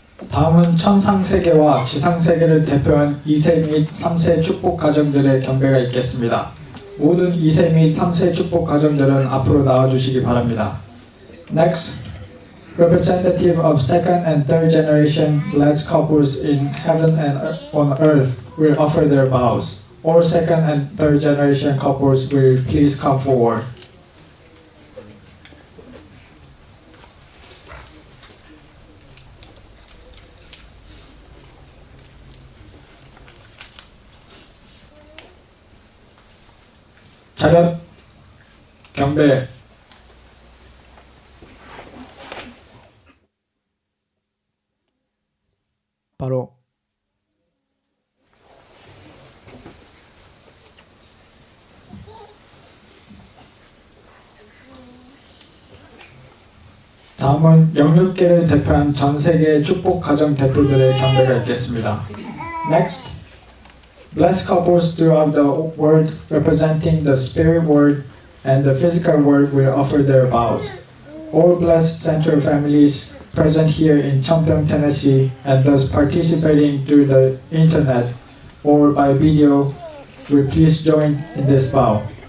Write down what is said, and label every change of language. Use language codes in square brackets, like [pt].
[ko] 다음은 천상세계와 지상세계를 대표한 2세 및 3세 축복 가정들의 경배가 있겠습니다. 모든 2세 및 3세 축복 가정들은 앞으로 나와주시기 바랍니다. [en] Next, representative of second and third generation blessed couples in heaven and on earth will offer their vows. All second and third generation couples will please come forward. [ko] 차렷 경배 바로 다음은 영육계를 대표한 전 세계 축복 가정 대표들의 경배가 있겠습니다. [en] Next, blessed couples throughout the world representing the spirit world and the physical world will offer their vows. All blessed Central families present here in Cheongpyeong, Tennessee and thus participating through the internet or by video will please join in this vow.